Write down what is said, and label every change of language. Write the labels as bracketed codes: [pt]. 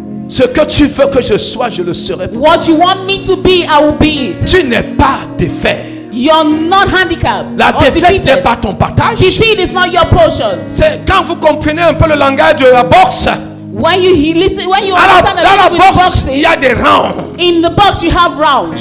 [fr] Ce que tu veux que je sois, je le serai. [en] What you want me to be, I will be it. [fr] Tu n'es pas défait. [en] You're not handicapped [fr] La [en] or [fr] défaite n'est [en] defeated. [fr] pas ton partage. [en] Defeat is not your portion. [fr] C'est quand vous comprenez un peu le langage de la boxe. [en] When you listen, when you [fr] Dans la [en] understand a little bit [fr] boxe, [en] boxing, [fr] il y a des rounds. [en] in the box you have rounds.